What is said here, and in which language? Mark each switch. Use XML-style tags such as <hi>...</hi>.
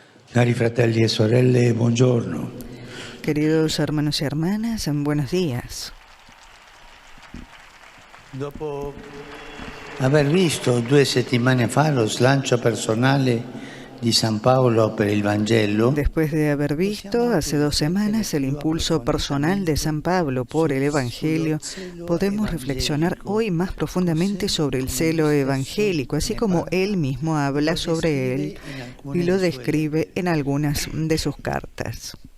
<it>Cari fratelli e sorelle, buongiorno.</it> <es>Queridos hermanos y hermanas, buenos días.</es> <it>Dopo aver visto 2 settimane fa lo slancio personale di San Paolo per il Vangelo,</it> <es>Después de haber visto hace 2 semanas el impulso personal de San Pablo por el Evangelio, podemos reflexionar hoy más profundamente sobre el celo evangélico, así como él mismo habla sobre él y lo describe en algunas de sus cartas.</es>